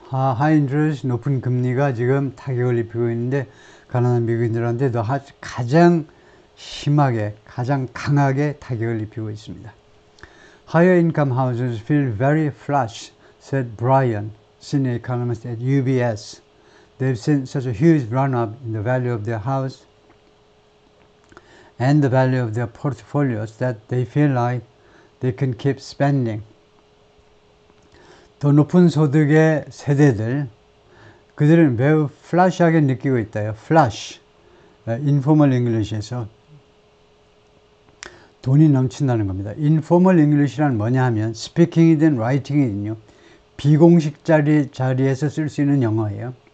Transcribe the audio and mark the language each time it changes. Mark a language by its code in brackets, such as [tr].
[ko] 하이인트레스트 높은 금리가 지금 타격을 입히고 있는데 가난한 미국인들한테도 가장 심하게, 가장 강하게 타격을 입히고 있습니다. [en] Higher income houses feel very flush, said Brian, senior economist at UBS. They've seen such a huge run-up in the value of their house and the value of their portfolios that they feel like they can keep spending. [ko] 더 높은 소득의 세대들, 그들은 매우 플래시하게 느끼고 있다요. 플래시, 인포멀 잉글리시에서 돈이 넘친다는 겁니다. 인포멀 잉글리시란 뭐냐 하면 스피킹이든 라이팅이든요, 비공식 자리에서 쓸 수 있는 영어예요.